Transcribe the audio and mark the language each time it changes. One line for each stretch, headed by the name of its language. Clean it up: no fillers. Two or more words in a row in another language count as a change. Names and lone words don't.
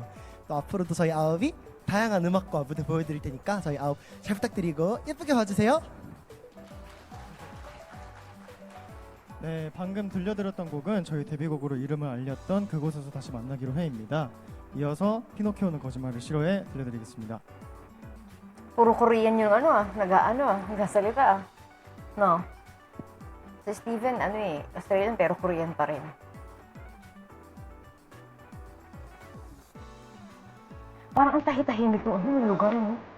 Korean: 또 앞으로도 저희 아홉이 다양한 음악과 무대 보여드릴 테니까 저희 아홉 잘 부탁드리고 예쁘게 봐주세요. 네, 방금 들려드렸던 곡은 저희 데뷔곡으로 이름을 알렸던 그곳에서 다시 만나기로 해입니다. 이어서 피노키오는 거짓말을 싫어해 들려드리겠습니다.
Filipino: Puro Korean yung nagsasalita. No? Si Steven, Australian pero Korean pa rin. Parang ang tahitahimik ng lugar, no?